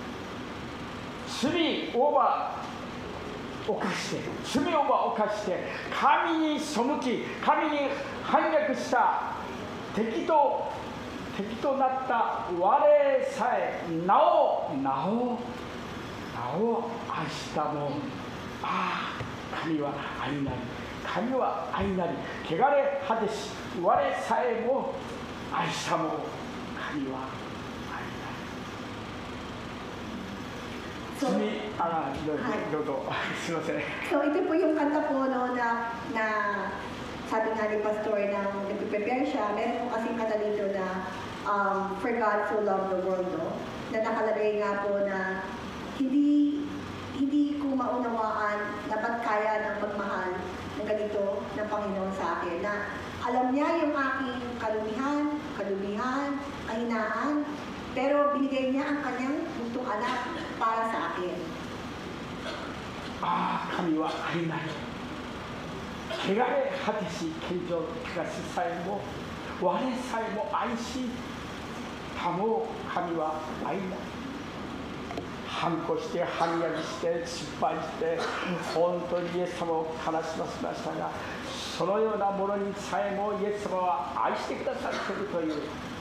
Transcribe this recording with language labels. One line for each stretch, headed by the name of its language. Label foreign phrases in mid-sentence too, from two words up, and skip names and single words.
Japanese: 罪を犯して神に背き神に反逆した敵となった我さえなお愛したも神は愛なり、神は愛なり、汚れ果てし我さえも愛したも神は愛なり。
Filipino: So, so ito po yung kanta po no, na sabi nga ni Pastor na nag-prepare siya, meron po kasing kanta dito na For God So Loved the World, no? Na nakalagay nga po na hindi ko maunawaan na ba't kaya ng pagmahal ng ganito ng Panginoon sa akin, na alam niya yung aking kalumihan, kahinaan, pero binigay niya ang kanyang buntong anak para sa akin.
Japanese: 神は愛なり、汚れ果てし献上がしさえも我さえも愛し保う、神は愛なり。反抗して反逆して失敗して本当にイエス様を悲しませましたが、そのようなものにさえもイエス様は愛してくださっているという。